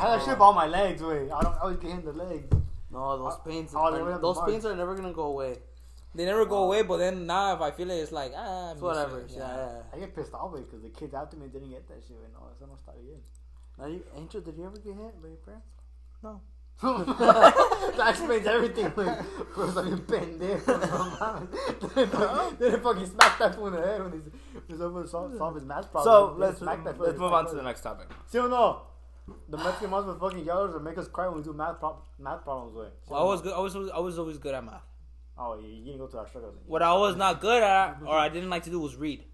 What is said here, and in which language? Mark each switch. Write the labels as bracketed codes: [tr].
[en] had that shit on my legs, wait. I always get hit in the leg. No, those pains. Oh, they have Those the pains are never gonna go away. They never go away, but then now if I feel it, it's like, It's whatever. Yeah. I get pissed off because the kids after me didn't get that shit. [es] No, eso no está bien. [en] Now, Angel, did you ever get hit by your parents? No. That explains everything, güey. [es] Pero está bien pendejo, no mames. [en] Didn't fucking smack that fool in the head when he's over to solve his math problem. So They let's smack that fool. move on to the next topic. See or no? The Mexican moms with fucking yellers or make us cry when we do math problems, güey. Well, I was good. I was always good at math. Oh, you didn't go to our struggle. What I was not good at, or I didn't like to do, was read.